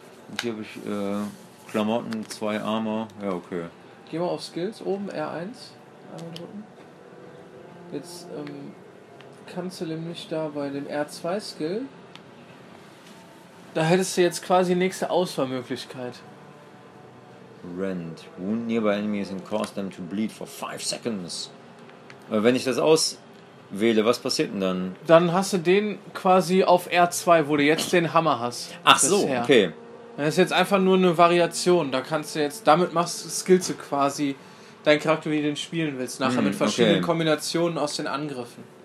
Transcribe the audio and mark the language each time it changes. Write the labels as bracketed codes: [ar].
[de] Und hier habe ich Klamotten, 2 Armor. Ja, okay. Gehen wir auf Skills oben, R1. Einmal drücken. Jetzt kannst du nämlich da bei dem R2-Skill, da hättest du jetzt quasi nächste Auswahlmöglichkeit. [en] Rend. Wound nearby enemies and cause them to bleed for 5 seconds. [de] Aber wenn ich das auswähle, was passiert denn dann? Dann hast du den quasi auf R2, wo du jetzt den Hammer hast. Ach bisher. So, okay. Das ist jetzt einfach nur eine Variation. Da kannst du jetzt, damit machst du Skills quasi deinen Charakter, wie du den spielen willst. Nachher mit verschiedenen Kombinationen aus den Angriffen.